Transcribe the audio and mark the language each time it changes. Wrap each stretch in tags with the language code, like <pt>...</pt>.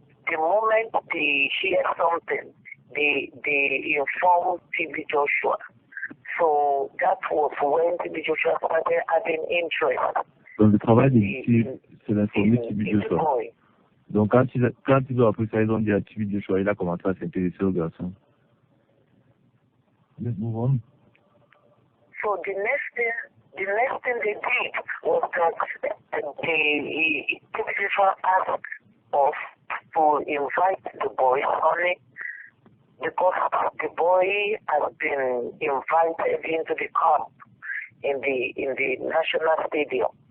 <en>The moment they hear something, they inform T.B. Joshua. So that was when T.B. Joshua started having interest.</en> <fr>Donc le travail des disciples, c'est d'informer T.B. Joshua. Donc quand ils ont appris ça, ils ont dit à T.B. Joshua, il a commencé à s'intéresser aux garçons.</fr> <en>Let's move on. So the next thing they did was that T.B. Joshua asked us to invite the boys only because the boy has been invited into the camp in the National Stadium.</en>